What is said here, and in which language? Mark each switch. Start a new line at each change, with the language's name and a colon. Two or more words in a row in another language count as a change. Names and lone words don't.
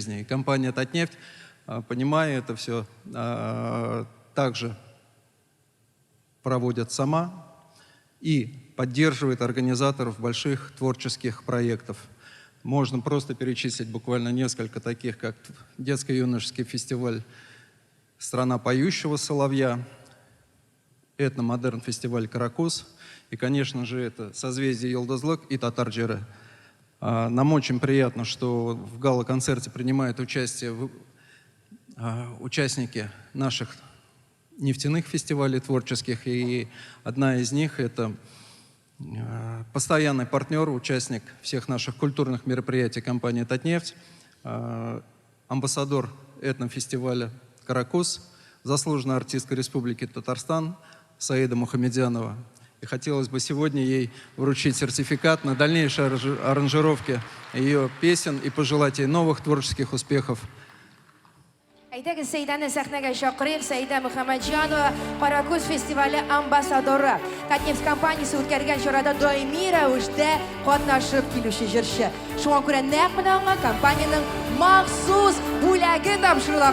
Russian: И компания «Татнефть», понимая это все, также проводит сама и поддерживает организаторов больших творческих проектов. Можно просто перечислить буквально несколько таких, как детско-юношеский фестиваль «Страна поющего соловья», этномодерн фестиваль «Каракуз», и, конечно же, это созвездие Йылдызлык и Татар җыры. Нам очень приятно, что в гала-концерте принимают участие участники наших нефтяных фестивалей творческих. И одна из них — это постоянный партнер, участник всех наших культурных мероприятий компании «Татнефть», амбассадор этнофестиваля «Каракуз», заслуженная артистка Республики Татарстан Саида Мухамедянова. И хотелось бы сегодня ей вручить сертификат на дальнейшей аранжировке ее песен и пожелать ей новых творческих успехов.
Tatar: Әйдәгез Сәйдәне сәхнәгә чакырыйк. Сәйдә Мөхәммәтҗанова, Каракуз фестивале амбассадоры. Татнефть компаниясе үткәргән чарада даими рәвештә катнашып килүче җырчы. Шуңа күрә нәкъ менә аңа компаниянең махсус бүләге тапшырыла.